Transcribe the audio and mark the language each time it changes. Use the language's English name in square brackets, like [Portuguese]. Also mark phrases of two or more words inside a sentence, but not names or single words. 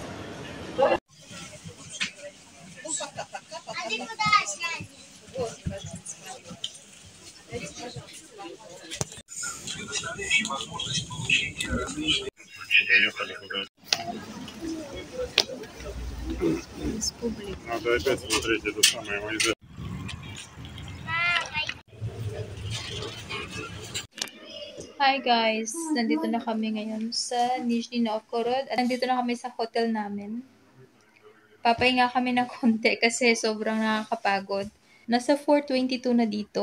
[Russian] А ты куда, Сядь? надо опять смотреть это самое Майзер. [English] Hi guys! [Filipino] Nandito na kami ngayon sa Nizhny Novgorod. At nandito na kami sa hotel namin. Papahinga kami ng konti kasi sobrang nakakapagod. Nasa 4:22 na dito.